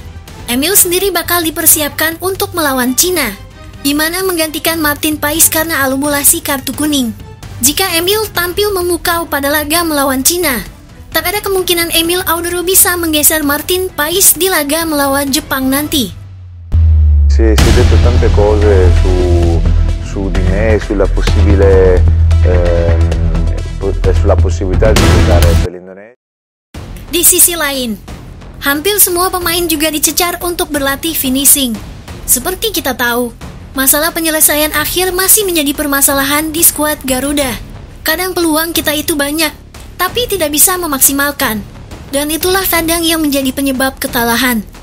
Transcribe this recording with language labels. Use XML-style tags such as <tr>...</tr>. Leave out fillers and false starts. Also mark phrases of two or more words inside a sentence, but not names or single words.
<id>Emil sendiri bakal dipersiapkan untuk melawan Cina, di mana menggantikan Martin Pais karena akumulasi kartu kuning. Jika Emil tampil memukau pada laga melawan Cina, tak ada kemungkinan Emil Audero bisa menggeser Martin Pais di laga melawan Jepang nanti.</id> <it>Si è detto tante cose su di me, sulla possibilità di giocare per l'Indonesia.</it> <id>Di sisi lain, hampir semua pemain juga dicecar untuk berlatih finishing. Seperti kita tahu, masalah penyelesaian akhir masih menjadi permasalahan di skuad Garuda. Kadang peluang kita itu banyak, tapi tidak bisa memaksimalkan. Dan itulah kadang yang menjadi penyebab kekalahan.</id>